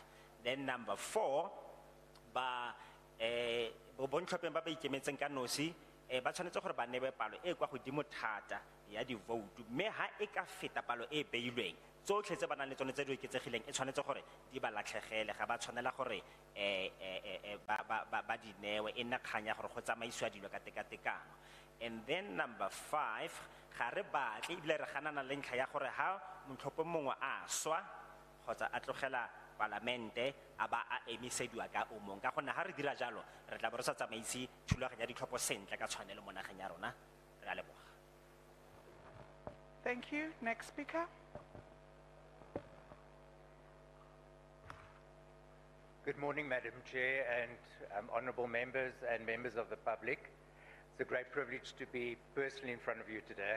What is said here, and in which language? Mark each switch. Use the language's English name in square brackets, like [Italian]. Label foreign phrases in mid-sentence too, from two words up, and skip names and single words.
[English] Then number 4, [Tswana] ba bontlhopheng ba ba ikemetseng ka nosi ba tshwanetse gore ba newe palo e kwa godimo thata ya di vote, mme ha e ka feta palo e beilweng tsotlhe tse ba nang le tsone tse di oketsegileng e tshwanetse gore di ba latlhegele, ga ba tshwanela gore ba di newe e nna kganya gore go tsamaisiwa dilo ka tekatekano. [English] And then number 5, [Tswana] ga re batle ebile re ganana le ntlha ya gore ha motlhopho mongwe a swa kgotsa a tlogela parlamente a ba a emisediwa ka o mong, ka gonne ha re dira jalo re tla bo re sa tsamaisi thulaganyo ya ditlhopho sentle ka tshwanelo mo nageng ya rona. Re a leboga. [English] Thank you. Next speaker. Good morning, Madam Chair, and honourable members and members of the public. It's a great privilege to be personally in front of you today.